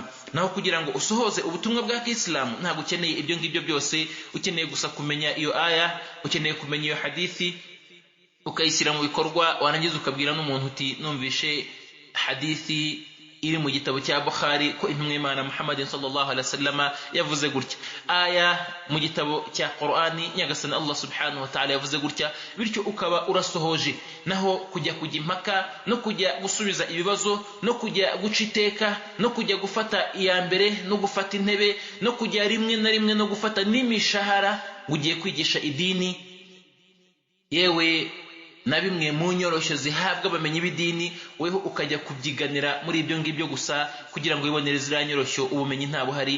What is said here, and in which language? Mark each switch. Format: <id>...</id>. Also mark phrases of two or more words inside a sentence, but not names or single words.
<rw>Naho kugira ngo usohoze ubutumwa bwa Kiislamu ntabwo ukeneye ibyo ngibyo byose, ukeneye gusa kumenya iyo aya, ukeneye kumenya iyo hadithi, ukayishyira mu bikorwa, warangiza ukabwira n'umuntu uti numvishe hadithi iri mu gitabo cya Bukhari ko intumwa y'Imana Muhammad</rw> <ar>صلى الله عليه وسلم</ar> <rw>yavuze gutya, aya mu gitabo cya Qur'ani nyagasani Allah</rw> <ar>سبحانه وتعالى</ar> <rw>yavuze gutya. Bityo ukaba urasohoje. Naho kujya impaka no kujya gusubiza ibibazo no kujya guca iteka no kujya gufata iya mbere no gufata intebe no kujya rimwe na rimwe no gufata n'imishahara ugiye kwigisha idini, yewe na bimwe mu nyoroshyo zihabwa abamenyi b'idini, weho ukajya kubyiganira muri ibyo ngibyo gusa kugira ngo wibonere ziriya nyoroshyo, ubumenyi nta buhari.</rw>